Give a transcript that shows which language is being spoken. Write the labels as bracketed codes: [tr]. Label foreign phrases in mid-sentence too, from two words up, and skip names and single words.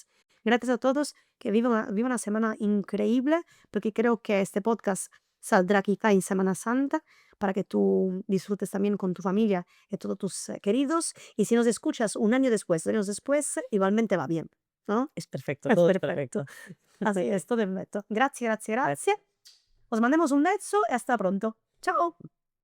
[es] Gracias a todos, que viva una semana increíble, porque creo que este podcast saldrá quizá en Semana Santa para que tú disfrutes también con tu familia y todos tus queridos. Y si nos escuchas un año después, 2 años después, igualmente va bien, ¿no? Es perfecto, Es todo es perfetto. perfecto. Así es, todo perfetto. [it] Grazie, grazie, grazie. [es] Os mandemos un beso e hasta pronto. Ciao!